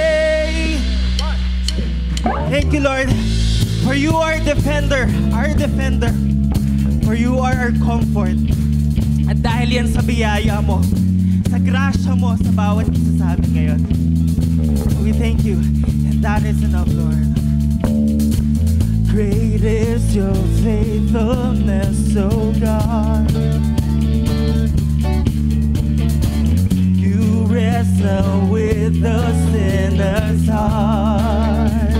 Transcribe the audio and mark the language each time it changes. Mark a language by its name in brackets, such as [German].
[English] Thank you, Lord, for you are defender, our defender. For you are our comfort. [Filipino] At dahil yan sa biyaya mo, sa grasya mo sa bawat isa sa amin ngayon. [English] We thank you, and that is enough, Lord. Great is your faithfulness, O God. You wrestle with the sinner's heart.